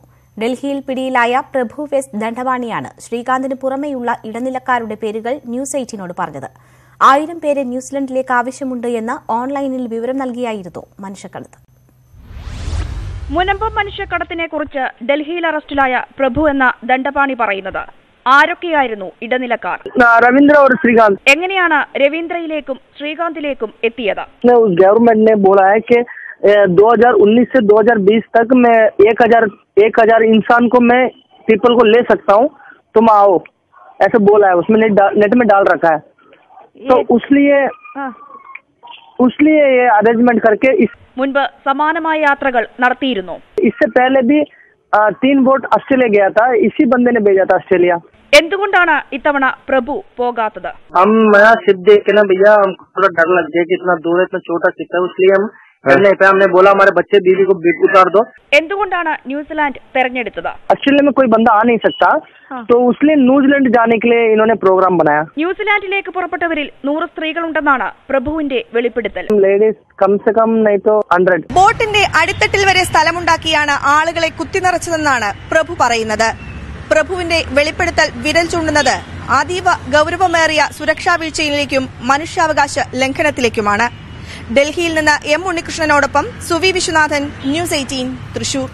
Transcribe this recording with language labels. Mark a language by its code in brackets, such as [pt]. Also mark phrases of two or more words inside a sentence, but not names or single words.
[ml] ഡൽഹിയിൽ പിടിയിലായ പ്രഭു വെസ്റ്റ് ദണ്ഡപാണിയാണ് ശ്രീകാന്തിന് പുറമെയുള്ള ഇടനിലക്കാരുടെ പേരുകൾ ന്യൂസ് 18നോട് പറഞ്ഞത്. 1000 പേരെ ന്യൂസിലൻഡിലേക്ക് ആവശ്യമുണ്ട് എന്ന് ഓൺലൈനിൽ വിവരം നൽകിയായിരുന്നു മനുഷ്യക്കടത്ത്. മുനമ്പം മനുഷ്യക്കടത്തിനെക്കുറിച്ച് ഡൽഹിയിൽ അറസ്റ്റിലായ പ്രഭു എന്ന ദണ്ഡപാണി പറയുന്നത് ആരൊക്കെയായിരുന്നു ഇടനിലക്കാർ? [hi] रविंद्र और श्रीकांत. [ml] എങ്ങനെയാണ് രവീന്ദ്രയിലേക്കും ശ്രീകാന്തിലേക്കും എത്തിയത്? [hi] गवर्नमेंट ने बोला है कि 2019 से 2020 तक मैं 1000 इंसान को मैं पीपल को ले सकता हूँ, तुम आओ, ऐसे बोला है. उसमें नेट में डाल रखा है. तो उसलिए ये अरेंजमेंट करके [ml] മുൻപ് സമാനമായ യാത്രകൾ നടത്തിയിരുന്നു. [hi] इससे पहले भी 3 बोट ऑस्ट्रेलिया गया था. इसी बंदे ने भेजा था ऑस्ट्रेलिया. [ml] എന്തുകൊണ്ടാണ് ഇത്തവണ പ്രഭു പോകാത്തത്? [hi] हम नया शिप देख के ना भैया हमको थोड़ा डर लग गया कि इतना दूर है, इतना छोटा शिप है, इसलिए हम करने पे हमने बोला हमारे बच्चे बीवी को उतार दो. [ml] എന്തുകൊണ്ടാണ് ന്യൂസിലാൻഡ് തെരഞ്ഞെടുത്തത്? [hi] ऑस्ट्रेलिया में कोई बंदा आ नहीं सकता, तो इसलिए न्यूजीलैंड जाने के लिए इन्होंने प्रोग्राम बनाया. [ml] ന്യൂസിലാൻഡിലേക്ക് പുറപ്പെട്ടവരിൽ 100 സ്ത്രീകളുണ്ടെന്നാണ് പ്രഭുവിന്റെ വെളിപ്പെടുത്തൽ. [hi] लेडीज कम से कम नहीं तो 100. [ml] ബോട്ടിന്റെ അടിത്തട്ടിൽ വരെ സ്ഥലമുണ്ടാക്കിയാണ് ആളുകളെ കുത്തിനിറച്ചതെന്നാണ് പ്രഭു പറയുന്നത്. പ്രഭുവിന്റെ വെളിപ്പെടുത്തൽ വിരൽ ചൂണ്ടുന്നത് അതീവ ഗൌരവമേറിയ സുരക്ഷാ വീഴ്ചയിലേക്കും മനുഷ്യാവകാശ ലംഘനത്തിലേക്കുമാണ്. ഡൽഹിയിൽ നിന്ന് എം ഉണ്ണികൃഷ്ണനോടൊപ്പം സുവി വിശ്വനാഥൻ, ന്യൂസ് 18 തൃശൂർ.